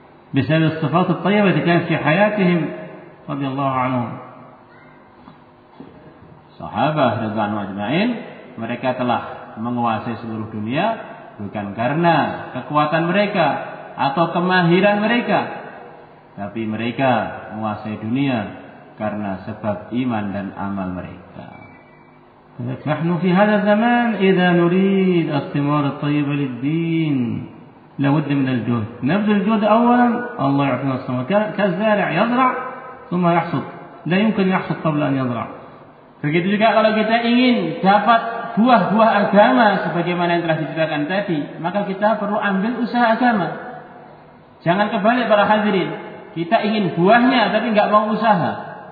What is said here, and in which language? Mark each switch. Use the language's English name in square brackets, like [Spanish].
[Arabic] بسبب الصفات الطيبة التي كانت في حياتهم رضي الله عنهم صحابة رضوان أجمعين [Indonesian] mereka telah menguasai seluruh dunia bukan karena kekuatan mereka atau kemahiran mereka, tapi mereka menguasai dunia karena sebab iman dan amal mereka. [Arabic] نحن في هذا الزمان إذا نريد الثمار الطيبة للدين لابد من الجهد. نبذل الجهد أولا، الله يعطينا الثمار. كالزارع يزرع ثم يحصد، لا يمكن يحصد قبل أن يزرع. [Indonesian] Begitu juga kalau kita ingin dapat buah-buah agama sebagaimana yang telah diceritakan tadi, maka kita perlu ambil usaha agama. Jangan kebalik para hadirin. Kita ingin buahnya tapi enggak mau usaha.